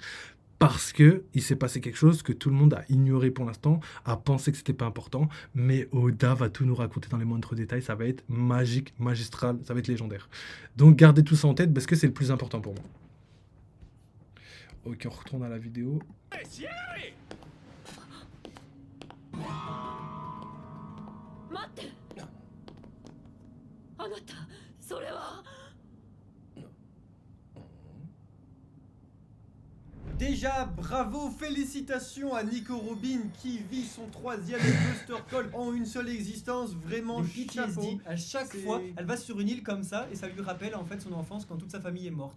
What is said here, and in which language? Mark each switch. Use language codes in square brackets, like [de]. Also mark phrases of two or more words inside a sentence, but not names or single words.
[fr] Parce que il s'est passé quelque chose que tout le monde a ignoré pour l'instant, a pensé que c'était pas important. Mais Oda va tout nous raconter dans les moindres détails. Ça va être magique, magistral, ça va être légendaire. Donc gardez tout ça en tête parce que c'est le plus important pour moi. Ok, on retourne à la vidéo. [ja] 待ってあなたそれは [fr] Déjà, bravo, félicitations à Nico Robin qui vit son 3e Buster Call en une seule existence. Vraiment, Le chapeau. PTSD, à chaque C'est- fois, elle va sur une île comme ça et ça lui rappelle en fait son enfance quand toute sa famille est morte.